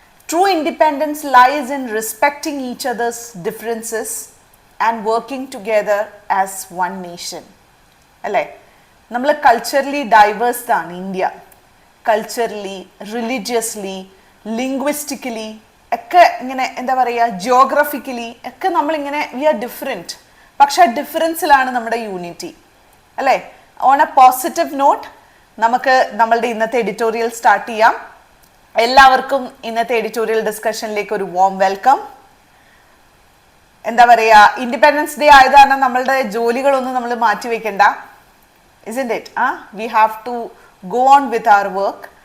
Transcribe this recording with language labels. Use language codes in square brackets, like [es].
[en] True independence lies in respecting each other's differences and working together as one nation. [ml] അല്ലേ, നമ്മൾ culturally diverged ആണ് India. Culturally, religiously, linguistically ഒക്കെ ഇങ്ങനെ എന്താ പറയുക, ജിയോഗ്രഫിക്കലി ഒക്കെ നമ്മളിങ്ങനെ [en] We are different. [ml] പക്ഷെ ആ ഡിഫറൻസിലാണ് നമ്മുടെ യൂണിറ്റി അല്ലേ. [en] on a positive note [ml] നമുക്ക് നമ്മളുടെ ഇന്നത്തെ എഡിറ്റോറിയൽ സ്റ്റാർട്ട് ചെയ്യാം. എല്ലാവർക്കും ഇന്നത്തെ എഡിറ്റോറിയൽ ഡിസ്കഷനിലേക്ക് ഒരു വാം വെൽക്കം. എന്താ പറയുക, ഇൻഡിപെൻഡൻസ് ഡേ ആയത് കാരണം നമ്മളുടെ ജോലികളൊന്നും നമ്മൾ മാറ്റിവെക്കണ്ട. [en] isn't it? We have to go on with our work.